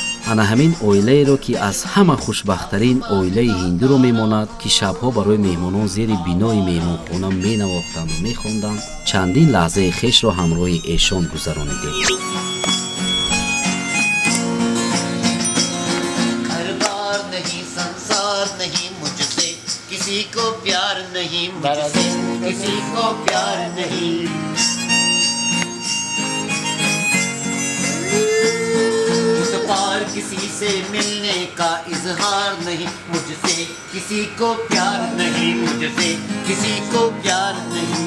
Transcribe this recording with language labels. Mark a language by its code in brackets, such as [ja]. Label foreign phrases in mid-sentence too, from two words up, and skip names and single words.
[tg] ана ҳамин оилаеро ки аз ҳама хушбахттарин оилаи ҳиндуро мемонад ки шабҳо барои меҳмонон зери бинои меҳмонхона менавохтанду мехонданд, чандин лаҳзаи хешро ҳамроҳи эшон гузаронидем. [hi] किसी को प्यार नहीं मुझसे, किसी को प्यार नहीं। इस पार किसी से मिलने का इजहार नहीं मुझसे, किसी को प्यार नहीं मुझसे, किसी को प्यार नहीं।